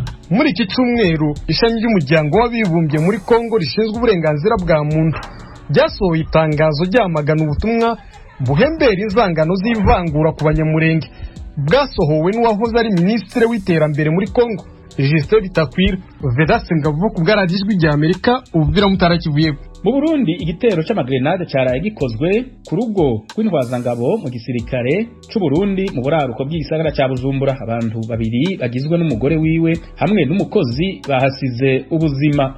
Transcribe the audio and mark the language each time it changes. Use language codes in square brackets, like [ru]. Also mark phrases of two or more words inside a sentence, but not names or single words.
[rw] Muri iki cyumweru ishami ry'umuryango w'abibumbye muri Kongo rishinzwe uburenganzira bwa muntu ryasohoye itangazo ryamagana ubutumwa buhembera inzangano z'ivangura ku banyamurenge bwasohowe n'uwahoze ari minisitiri w'iterambere muri Kongo Justin Bitakwira. Vedaste Ngabo ku bwaragijwe rya Amerika Uvira mutarakivuye. [rn] Mu Burundi igitero c'amagrenade cyaraye gikozwe ku rugo rw'intwazangabo mu gisirikare c'u Burundi mu buraruko bw'igisagara ca Bujumbura. Abantu babiri bagizwe n'umugore wiwe hamwe n'umukozi bahasize ubuzima.